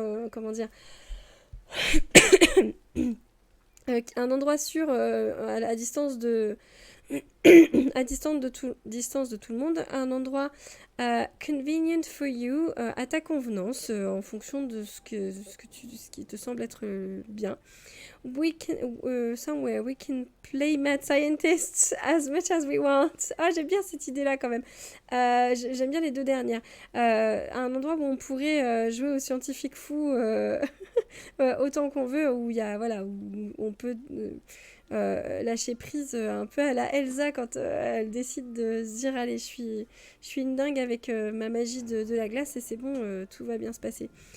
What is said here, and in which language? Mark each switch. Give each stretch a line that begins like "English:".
French: Comment dire un endroit sûr à distance de à distance de tout le monde, un endroit
English: convenient for you,
French: à ta convenance, en fonction de ce qui te semble être bien.
English: We can, somewhere we can play mad scientists as much as we want.
French: Ah, j'aime bien cette idée-là quand même. J'aime bien les deux dernières. Un endroit où on pourrait jouer aux scientifiques fous autant qu'on veut, où il y a, voilà, où on peut lâcher prise un peu à la Elsa quand elle décide de se dire allez, je suis une dingue avec ma magie de la glace et c'est bon, tout va bien se passer.